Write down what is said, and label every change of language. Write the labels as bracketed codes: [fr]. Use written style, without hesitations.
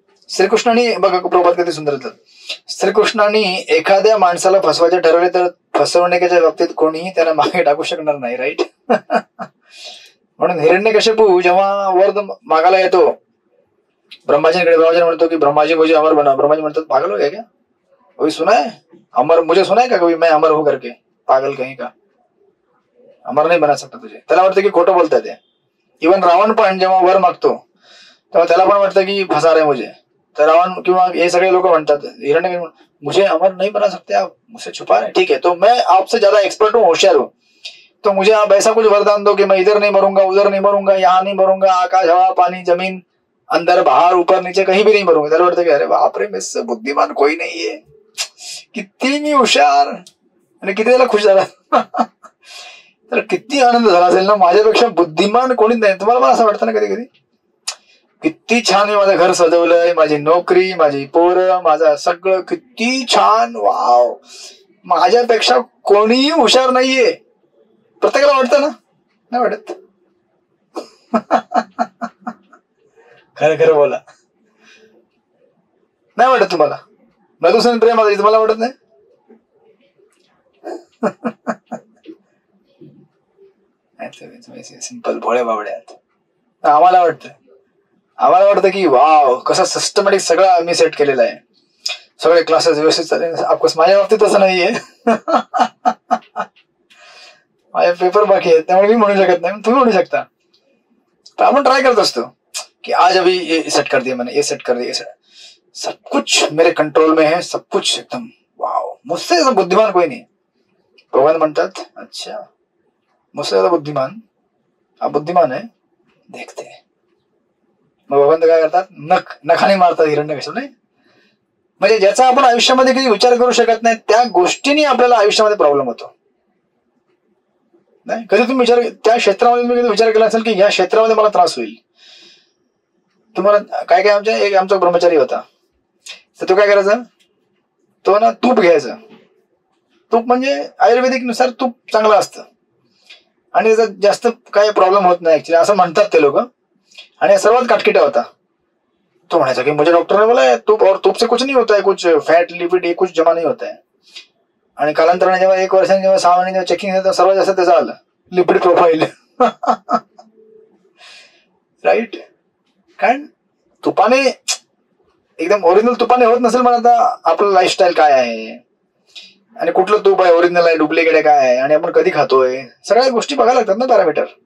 [mr] श्रीकृष्णाने बघा प्रभात किती सुंदर होतं. श्रीकृष्णाने एखाद्या माणसाला फसवायचे ठरवले तर फसवणुकीच्या बाबतीत कोणीही त्याला मागे टाकू शकणार नाही. राईट. म्हणून हिरण्यकश्यपू जेव्हा वर मागायला येतो ब्रह्माजीकडे, ब्रह्माजी म्हणतो की ब्रह्माजी [hi] मुझे अमर बना. [mr] ब्रह्माजी म्हणतात [hi] पागल हो गया क्या, कभी सुना है अमर, मुझे सुना है का कभी मैं अमर हूं करके, पागल कहीं का, अमर नाही बना सकता तुझे. [mr] त्याला वाटतं की खोटं बोलतात ते. इव्हन रावण पण जेव्हा वर मागतो तेव्हा त्याला पण वाटतं की [hi] फसा रहे मुझे. [mr] तर रावण किंवा हे सगळे लोक म्हणतात [hi] हिरण्य मुझे अमर नहीं बना सकते आप, मुझसे छुपा रहे, ठीक है तो मैं आपसे ज्यादा एक्सपर्ट हूँ, होशियार हूँ, तो मुझे आप ऐसा कुछ वरदान दो कि मैं इधर नहीं मरूंगा, उधर नहीं मरूंगा, यहाँ नहीं मरूंगा, आकाश हवा पानी जमीन अंदर बाहर ऊपर नीचे कहीं भी नहीं मरूंगा. [mr] त्याला वाटतं की अरे बापरे [hi] मुझसे बुद्धिमान कोई [mr] नाहीये, किती मी हुशार, आणि किती त्याला खुश झाला. तर किती आनंद झाला असेल ना, माझ्यापेक्षा बुद्धिमान कोणीच नाही. तुम्हाला पण असं वाटतं ना कधी कधी, किती छान मी माझं घर सजवलंय, माझी नोकरी, माझी पोरं, माझं सगळं किती छान, वाव, माझ्यापेक्षा कोणीही हुशार नाहीये. प्रत्येकाला वाटतं ना, नाही वाटत? खरं खरं बोला, नाही वाटत तुम्हाला? मधुसूदन प्रेम आता तुम्हाला वाटत नाही? सिंपल भोळे बाबडे आहेत. आम्हाला वाटतं की वाव कसं सिस्टमॅटिक सगळं आम्ही सेट केलेलं आहे, सगळे क्लासेस व्यवस्थित चालले. ऑफकोर्स माझ्या बाबतीत तसं नाहीये. माझे पेपर बाकी आहेत, त्यामुळे मी म्हणू शकत नाही, तुम्ही म्हणू शकता. तर आपण ट्राय करत असतो [hi] कि आज अभी ये सेट कर दिया मैंने, ये सेट कर दिया, सब कुछ मेरे कंट्रोल में है, सब कुछ एकदम वाव, मुझसे ज्यादा बुद्धिमान कोई नहीं. [mr] भगवान म्हणतात [hi] अच्छा मुझसे ज्यादा बुद्धिमान, आप बुद्धिमान है, देखते हैं. [mr] मग भगवंत काय करतात, नखाने मारतात हिरण्यकश्यप. नाही म्हणजे ज्याचा आपण आयुष्यामध्ये कधी विचार करू शकत नाही त्या गोष्टींनी आपल्याला आयुष्यामध्ये प्रॉब्लेम होतो. नाही कधी तुम्ही त्या क्षेत्रामध्ये तुम्ही कधी विचार केला असेल की या क्षेत्रामध्ये मला त्रास होईल. तुम्हाला काय आमचा ब्रह्मचारी होता, तर तो काय करायचा, तो ना तूप घ्यायचा. तूप म्हणजे आयुर्वेदिक नुसार तूप चांगलं असतं आणि त्याचा जास्त काही प्रॉब्लेम होत नाही ऍक्च्युली, असं म्हणतात ते लोक. आणि सर्वात काटकिटा होता. तो म्हणायचा की [hi] मुझे डॉक्टर ने बोला है तूप और तूप से कुछ नहीं होता है, कुछ फैट लिपिड ये कुछ जमा नहीं होता है. [mr] आणि कालांतराने जेव्हा 1 वर्षाने जेव्हा 6 महिने जेव्हा चेकिंग झालं सर्वात जास्त त्याचं आलं लिपिड प्रोफाईल. राईट. कारण तुपाने एकदम ओरिजिनल तुपाने होत नसेल, पण आता आपलं लाईफस्टाईल काय आहे आणि कुठलं तूप आहे, ओरिजिनल आहे डुप्लिकेट आहे काय आहे, आणि आपण कधी खातोय, सगळ्या गोष्टी बघायला लागतात ना, पॅरामीटर.